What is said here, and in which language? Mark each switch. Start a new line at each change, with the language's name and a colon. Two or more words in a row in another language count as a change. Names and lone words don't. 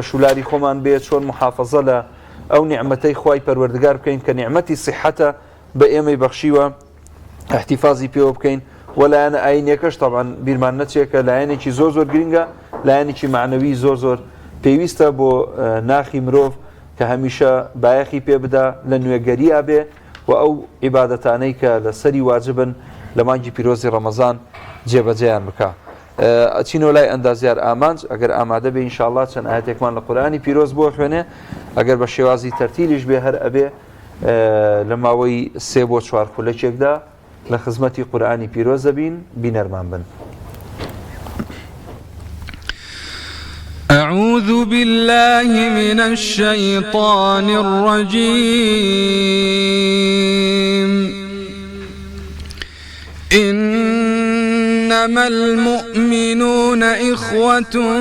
Central Kurdish: شولاری خۆمان بێت چۆن محافەزە لە ئەو نیعمەتەی خوای پەروەردگار بکەین کە نیعمەتی سیحەتە بە ئێمەی بەخشیوە احتیفازی پێوە بکەین و لایەنە ئاینیەکەش تەبعاً بیرمان نەچێکە لایەنێکی زۆر گرنگە لایەنێکی معنەوی زۆر پێویستە بۆ ناخی مرۆڤ کە هەمیشە بایەخی پێ بدا لە نوێگەریە بێ و ئەو عیبادەتانەی کە لە سەری واجبن لە مانگی پیرۆزی ڕەمەزان جێبەجێیان بکە. ئەچینەوە لای ئەندازیار ئامانج ئەگەر ئامادە بێ ئینشاءڵڵا چەند ئاەتێکمان لە قورئانی پیرۆز بۆ خوێنێ ئەگەر بە شێوازی تەرتیلیش بێ هەر ئەبێ لە ماوەی 3 بۆ 4 خولەکێکدا لە خزمەتی قورئانی پیرۆزە بین بینەرمان بن.
Arabic: أعوذ بالله من الشيطان الرجيم إنما المؤمنون إخوة